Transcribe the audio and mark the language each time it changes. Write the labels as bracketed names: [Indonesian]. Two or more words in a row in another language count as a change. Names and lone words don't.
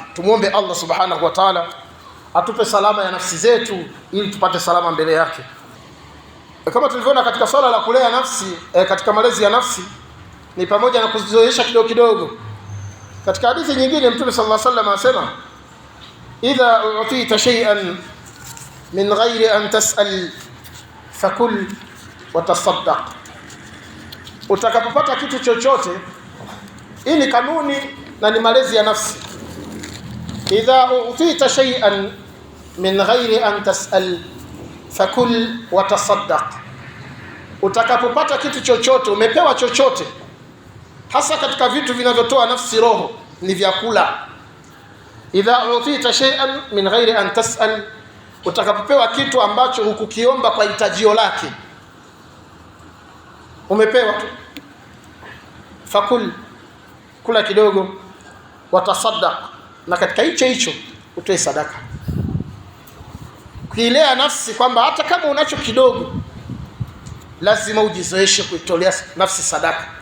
[Swahili] Tumuombe [Arabic] الله سبحانه وتعالى [Swahili] atupe salama ya nafsi zetu ili tupate salama mbele yake. Kama tulivyoona katika swala la kulea nafsi, katika malezi ya nafsi ni pamoja na kuzizoesha kidogo kidogo. Katika hadithi nyingine Mtume [Arabic] صلى الله عليه وسلم anasema, إذا أوتيت شيئا من غير أن تسأل فكل وتصدق. [Swahili] Utakapopata kitu chochote, hii ni kanuni na ni malezi ya nafsi. [Arabic] إذا أوتيت شيئا من غير أن تسأل فكل وتصدق. [Swahili] Utakapopata kitu chochote, umepewa chochote, hasa katika vitu vinavyotoa nafsi roho, ni vyakula. [Arabic] إذا أوتيت شيئا من غير أن تسأل, [Swahili] utakapopewa kitu ambacho hukukiomba kwa hitajio lake, umepewa tu, fakul, kula kidogo, watasaddaq, na katika hicho utoe sadaka. Kuilea nafsi kwamba hata kama unacho kidogo lazima ujizoeshe kuitolea nafsi sadaka.